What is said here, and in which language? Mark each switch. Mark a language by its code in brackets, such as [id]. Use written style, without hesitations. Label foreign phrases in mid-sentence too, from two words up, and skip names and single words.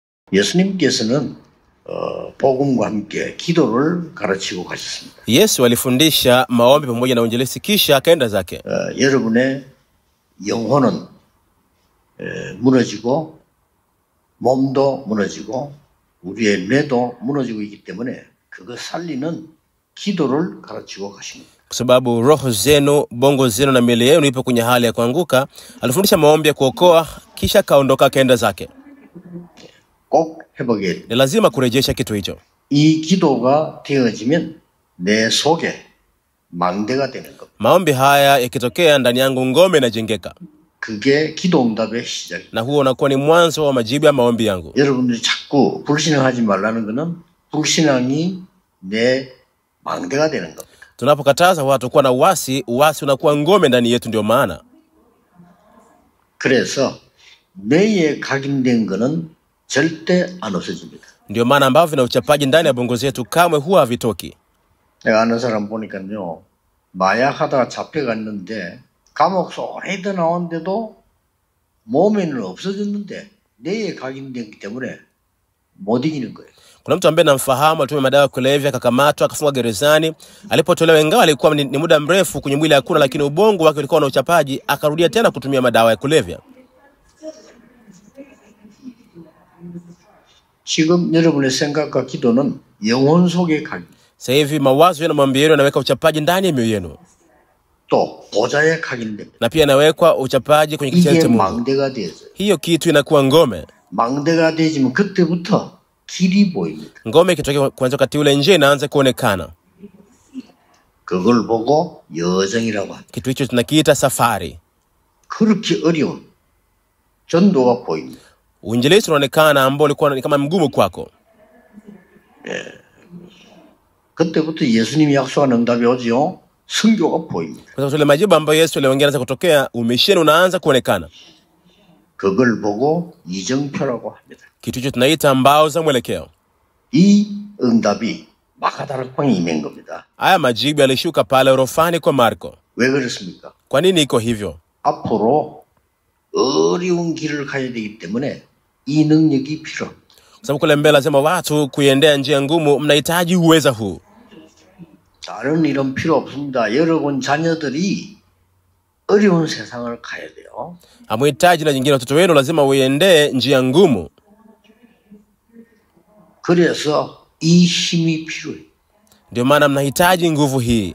[ko] 예수님께서는 복음과 함께 기도를 가르치고 가셨습니다. [sw] Yesu alifundisha maombi pamoja na uinjilisti kisha akaenda zake. [ko] 여러분의 영혼은 무너지고 몸도 무너지고 우리의 뇌도 무너지고 있기 때문에 그거 살리는 기도를 가르치고 가십니다. [sw] Kwa sababu roho zenu, bongo zenu na miili yenu ipo kwenye hali ya kuanguka, alifundisha maombi ya kuokoa kisha kaondoka akaenda zake. [ko] 꼭 해보게 됩니다. [sw] Ni lazima kurejesha kitu hicho. [ko] 이 기도가 되어지면 내 속에 망대가 되는 겁니다. [sw] Maombi haya yakitokea ndani yangu ngome inajengeka. [ko] 그게 기도 응답의 시작입니다. [sw] Na huo unakuwa ni mwanzo wa majibu ya maombi yangu. [ko] 여러분들이 자꾸 불신앙하지 말라는 것은 불신앙이 내 망대가 되는 겁니다. [sw] Tunapokataza watu kuwa na uasi unakuwa ngome ndani yetu ndio maana. [ko] 그래서 뇌에 각인된 것은 절대 안 없어집니다. [sw] Ndio maana ambavyo vina uchapaji ndani ya bongo zetu kamwe huwa havitoki. [ko] 내가 아는 사람 보니까요. 마약하다가 잡혀갔는데 감옥에서 오래도 나왔는데도 몸에는 없어졌는데 뇌에 각인되기 때문에 못 이기는 거예요. [sw] Kuna mtu ambaye namfahamu alitumia madawa ya kulevya akakamatwa akafungwa gerezani. Alipotolewa ingawa alikuwa ni muda mrefu kwenye mwili hakuna, lakini ubongo wake ulikuwa na uchapaji, akarudia tena kutumia madawa ya kulevya. [ko] 지금 여러분의 생각과 기도는 영혼 속에 각인. [sw] Sasa hivi mawazo na maombi yenu yanaweka uchapaji ndani ya mioyo yenu. [ko] 또 보좌에 각인됩니다. [sw] Na pia yanawekwa uchapaji kwenye kiti cha Mungu. [ko] 망대가 되어서. [sw] Hiyo kitu inakuwa ngome. [ko] 망대가 되지면 그때부터 길이 보입니다. [sw] Ngome ikitokea kuanzia wakati ule njia inaanza kuonekana. [ko] 그걸 보고 여정이라고 합니다. [sw] Kitu hicho tunakiita safari. [ko] 그렇게 어려운 전도가 보입니다. [sw] Uinjilisti unaonekana ambao ulikuwa ni kama mgumu kwako. [ko] 그때부터 예수님이 약속한 응답이 오지요. 선교가 보입니다. [sw] Kwa sababu ile majibu ambayo Yesu aliongea yanaanza kutokea, umisheni unaanza kuonekana. [ko] 그걸 보고 이정표라고 합니다. [sw] Kitu hicho tunaita mbao za mwelekeo. [ko] 이 응답이 마가다락방에 임한 겁니다. [sw] Haya majibu yalishuka pale orofani kwa Marko. [ko] 왜 그렇습니까? [sw] Kwa nini iko hivyo? [ko] 앞으로 어려운 길을 가야 되기 때문에 이 능력이 필요합니다. [sw] Kwa sababu kule mbele lazima watu kuiendea njia ngumu, mnahitaji uweza huu. [ko] 다른 일은 필요 없습니다. 여러분 자녀들이 어려운 세상을 가야 돼요. [sw] Hamuhitaji na jingine, watoto wenu lazima uiendee njia ngumu. [ko] 그래서 이 힘이 필요해요. [sw] Ndio maana mnahitaji nguvu hii.